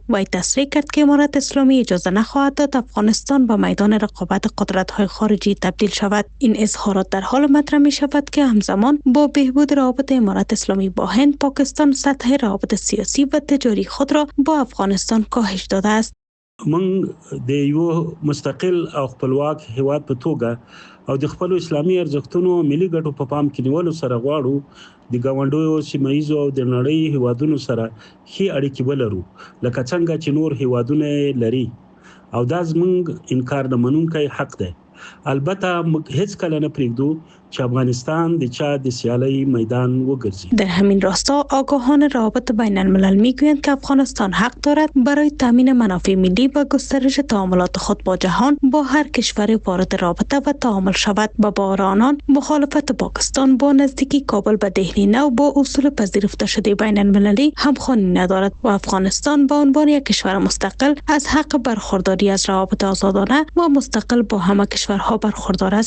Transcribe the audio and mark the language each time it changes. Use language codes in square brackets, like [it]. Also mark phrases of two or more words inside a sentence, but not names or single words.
[fa] وی تصریح کرد که امارات اسلامی اجازه نخواهد داد افغانستان به میدان رقابت قدرت‌های خارجی تبدیل شود. این اظهارات در حال مطرح می‌شود که همزمان با بهبود روابط امارات اسلامی با هند، پاکستان سطح روابط سیاسی و تجاری خود را با افغانستان کاهش داده است. [ps] من د یو مستقل او خپلواک هیواد په توګه او د خپل اسلامي ارزښتونو ملي ګټو په پام کې نیولو سره غواړو د ګاونډیو سیمه ییزو او د نړۍ هیوادونو سره ښې اړیکې ولرو لکه څنګه چې نور هیوادونه لري او دا زموږ انکار نه منونکی حق دی. البته موږ هیڅ کله نه پرېږدو چې افغانستان د چا د سیالۍ میدان وګرځي. [fa] در همین راستا آگاهان روابط بین الملل میگویند که افغانستان حق دارد برای تامین منافع ملی و گسترش تعاملات خود با جهان با هر کشور وارد رابطه و تعامل شود و با آنان مخالفت پاکستان با نزدیکی کابل به دهلی نو با اصول پذیرفته شده بین المللی همخوانی ندارد و افغانستان به عنوان یک کشور مستقل از حق برخورداری از روابط آزادانه و مستقل با همه کشورها برخوردار است.